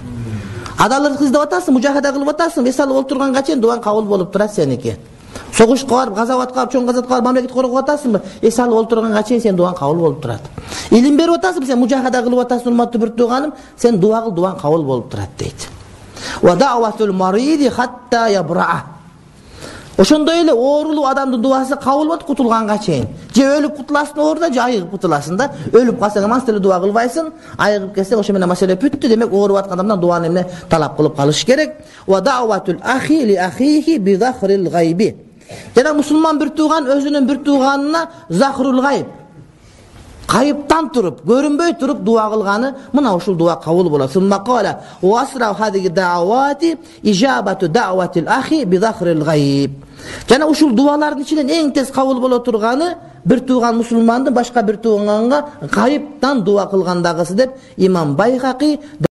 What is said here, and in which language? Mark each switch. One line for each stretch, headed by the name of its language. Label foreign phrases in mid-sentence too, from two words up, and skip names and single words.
Kyrgyz: Адалдык издеп атасың, мужахада кылып атасың, эс алып олтурганга чейин дуаң кабыл болуп турат сеники. Согушка барып, газаватка барып, чоң газатка барып, мамлекет коргоп атасыңбы? Эс алып олтурганга чейин сен дуаң кабыл болуп турат. Илим берип атасың, сен мужахада кылып атасың, урматтуу бир тууганым, сен дуа кыл, дуаң кабыл болуп турат дейт.
Arabic: ودعوة المريض حتى يبرأ.
Kyrgyz: Ошондой эле оорулуу адамдын дуасы кабыл болот кутулганга чейин. Же өлүп кутуласың ооруда, же айыгып кутуласың да. Өлүп калсаң аман деле дуа кылбайсың, айыгып келсең ошо менен маселе бүттү, демек ооруп аткан адамдан дуаны эмне талап кылып калыш керек.
Arabic: ودعوة الأخ لأخيه بظهر الغيب.
Kyrgyz: Жана мусулман бир тууган өзүнүн бир тууганына
Arabic: ظهر الغيب,
Kyrgyz: кайыптан туруп, көрүнбөй туруп дуа кылганы, мына ушул дуа кабыл болот.
Arabic: ثم قال وأسرع هذه الدعوات إجابة دعوة الأخ بظهر الغيب.
Kyrgyz: Жана ушул дуалардын ичинен эң тез кабыл боло турганы бир тууган мусулмандын башка бир тууганга кайыптан дуа кылгандагысы деп имам Байхақи